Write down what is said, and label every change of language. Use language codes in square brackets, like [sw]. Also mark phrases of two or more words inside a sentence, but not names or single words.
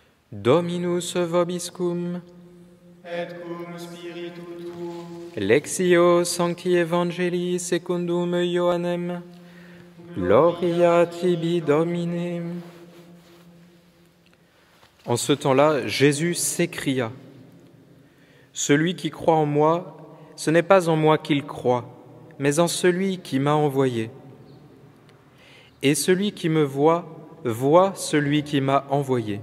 [la] Dominus vobiscum, et cum spiritu tuo, Lectio Sancti Evangelii secundum Ioannem, Gloria tibi Domine. [fr] En ce temps-là, Jésus s'écria, « Celui qui croit en moi, ce n'est pas en moi qu'il croit, mais en celui qui m'a envoyé. Et celui qui me voit, voit celui qui m'a envoyé.